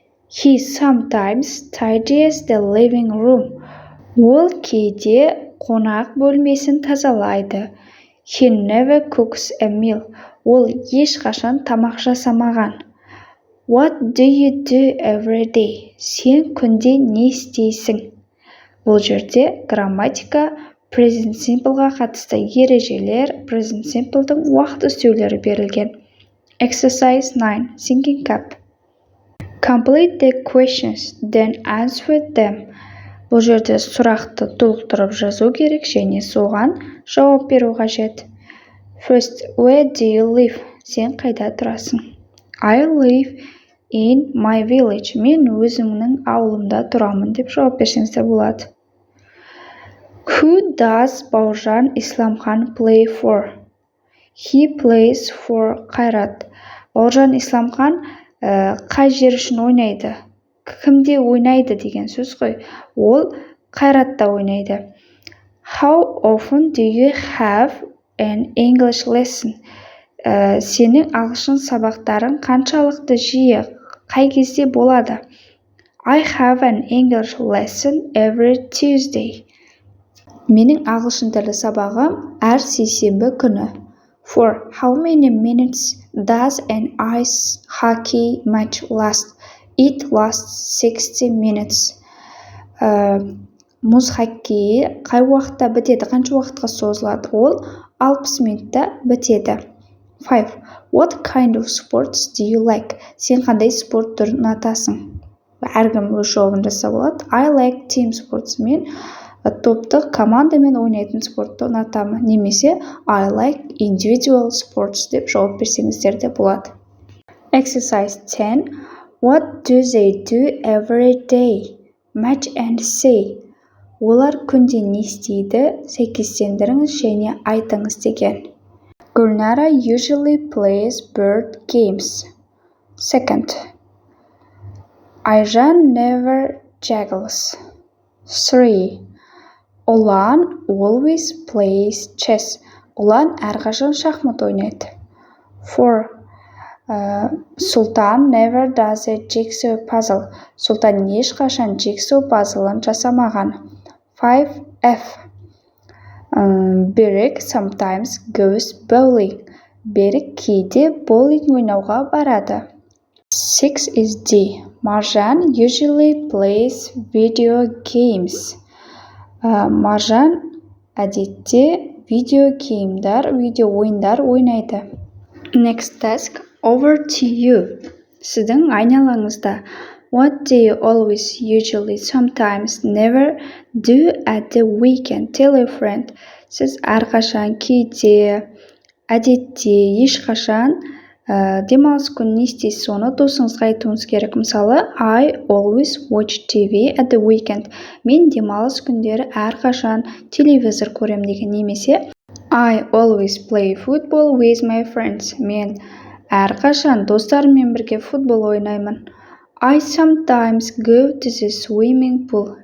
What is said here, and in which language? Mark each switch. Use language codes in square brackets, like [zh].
[en] He sometimes tidies the living room. [kk] Ол кейде қонақ бөлмесін тазалайды. [en] He never cooks a meal. [kk] Ол ешқашан тамақ жасамаған. [en] What do you do every day? [kk] Сен күнде не істейсің? Бұл жерде грамматика present simpleға қатысты ережелер, present simpleдің уақыт үстеулері берілген. [en] Exercise 9. Thinking cap. Complete the questions, then answer them. [kk] Бұл жерде сұрақты толықтырып жазу керек және соған жауап беру қажет. [en] First, where do you live? [kk] Сен қайда тұрасың? [en] I live in my village. [kk] Мен өзімнің ауылымда тұрамын деп жауап берсеңіздер болады. [en] Who does Бауыржан Исламхан play for? He plays for Қайрат. [kk] Бауыржан Исламхан қай жер үшін ойнайды? Кімде ойнайды деген сөз ғой. Ол Қайратта ойнайды. [en] How often do you have an English lesson? [kk] Сенің ағылшын сабақтарың қаншалықты жиі, қай кезде болады? [en] I have an English lesson every Tuesday. [kk] Менің ағылшын тілі сабағым әр сейсенбі күні. [en] 4. How many minutes does an ice hockey match last? It lasts 60 minutes. [kk] Мұз хоккейі қай уақытта бітеді? Қанша уақытқа созылады? Ол 60 минутта бітеді. 5. [en] What kind of sports do you like? [kk] Сен қандай спорт түрін ұнатасың? Әркім өз жауабын жасап болады. [en] I like team sports. [kk] Мен топтық командамен ойнайтын спортты ұнатамын. Немесе [en] I like individual sports [kk] деп жауап берсеңіздер де болады. [en] Exercise 10. What do they do every day? Match and say. [kk] Олар күнде не істейді? Сәйкестендіріңіз және айтыңыз деген. [en] Gulnara usually plays board games. Second. Ayjan never juggles. 3. Ulan always plays chess. [kk] Ulan әрқашан шахмат ойнайды. [en] 4. Sultan never does a jigsaw puzzle. [kk] Сұлтан ешқашан jigsaw puzzle'ын жасамаған. [en] 5F. Берік sometimes goes bowling. [kk] Берік кейде боулинг ойнауға барады. [en] 6 is D. Marjan usually plays video games. [kk] Маржан әдетте видео ойындар ойнайды. [en] Next task, over to you. [kk] Сіздің айналаңызда. [en] What do you always, usually, sometimes, never do at the weekend? Tell a friend. [kk] Сіз әрқашан, кейде, әдетте, ешқашан демалыс күні не істейсіз, соны досыңызға айтуыңыз керек. [en] Мысалы, I always watch TV at the weekend. [kk] Мен демалыс күндері әрқашан телевизор көрем деген. [en] Немесе I always play football with my friends. [kk] Мен әрқашан достарыммен бірге футбол ойнаймын. [en] I sometimes go to the swimming pool.